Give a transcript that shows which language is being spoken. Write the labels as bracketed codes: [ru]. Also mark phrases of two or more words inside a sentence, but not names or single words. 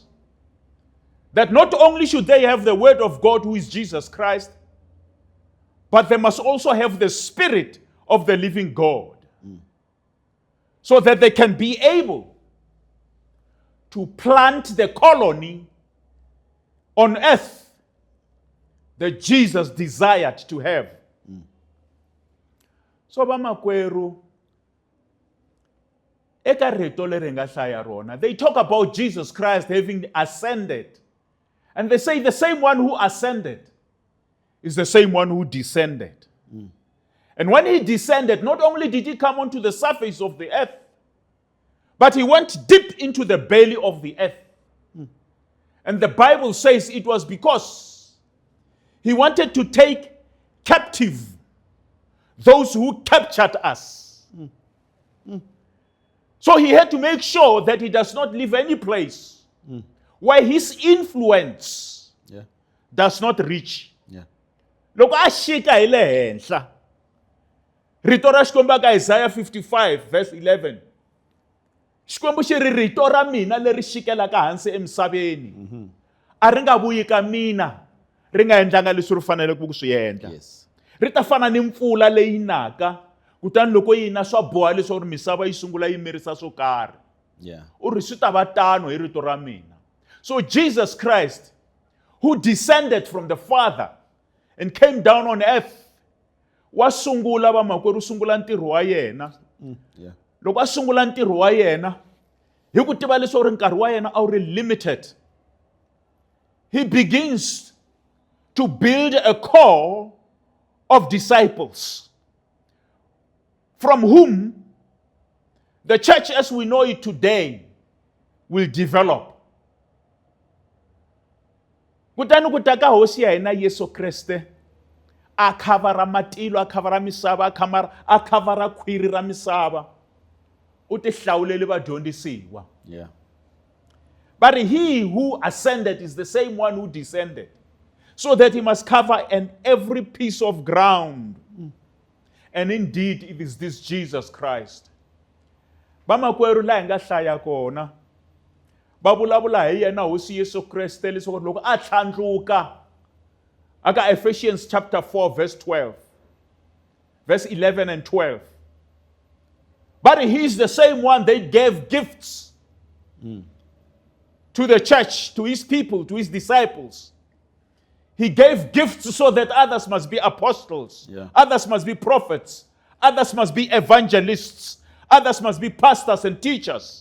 [en] That not only should they have the Word of God, who is Jesus Christ, but they must also have the Spirit of the living God. So that they can be able to plant the colony on earth that Jesus desired to have. [ts] So vamakwerhu eka rito leri nga hlaya rona, [en] they talk about Jesus Christ having ascended. And they say the same one who ascended is the same one who descended. And when he descended, not only did he come onto the surface of the earth, but he went deep into the belly of the earth. And the Bible says it was because he wanted to take captive those who captured us. So he had to make sure that he does not leave any place where his influence does not reach. [ts] Loko a xika hi le henhla, rito ra Xikwembu ka Isaiah 55 verse 11. Xikwembu xi ri rito ra mina leri xikelaka hansi emisaveni a ri nga vuyi ka mina ri nga endlanga leswi ri faneleke ku swi endla. Ri ta fana ni mpfula leyi naka kutani loko yi na swa boha leswaku misava yi sungula yi mirisa swo karhi. U ri swi ta va tano hi rito ra mina. [en] So Jesus Christ, who descended from the Father and came down on earth, [ts] wa sungula vamakwerhu sungula ntirho wa yena. Loko a sungula ntirho wa yena, hi ku tiva leswaku nkarhi wa yena a wu ri [en] limited, he begins to build a core of disciples from whom the church as we know it today will develop. [ts] Kutani ku ta ka hosi ya hina Yesu Kriste a khavara matilo, a khavara misava, a khavara khwiri ra misava. U ti hlawulele vadyondzisiwa. [en] But he who ascended is the same one who descended, so that he must cover every piece of ground. And indeed, it is this Jesus Christ. [ts] Vamakwerhu la hi nga hlaya kona, va vulavula hi yena hosi Yesu Kreste leswaku loko a tlhandluka aka Ephesians [en] chapter 4 verse 12, verse 11 and 12. But he's the same one that gave gifts to the church, to his people, to his disciples. He gave gifts so that others must be apostles, others must be prophets, others must be evangelists, others must be pastors and teachers.